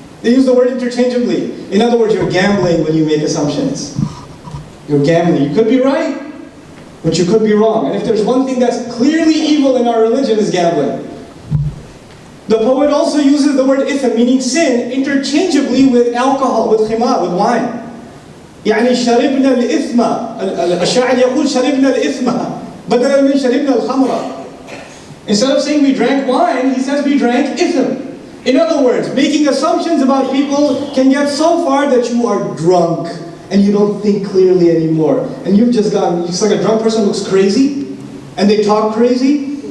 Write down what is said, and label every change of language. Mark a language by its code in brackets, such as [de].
[en] They use the word interchangeably. In other words, you're gambling when you make assumptions. You're gambling. You could be right, but you could be wrong. And if there's one thing that's clearly evil in our religion, is gambling. The poet also uses the word ithm, meaning sin, interchangeably with alcohol, with khimar, with wine. [ar] يعني شربنا الإثم. الشاعر يقول شربنا الإثم بدلا من شربنا الخمر. [en] Instead of saying we drank wine, he says we drank ithm. In other words, making assumptions about people can get so far that you are drunk and you don't think clearly anymore. And you've just gotten, it's like a drunk person looks crazy and they talk crazy.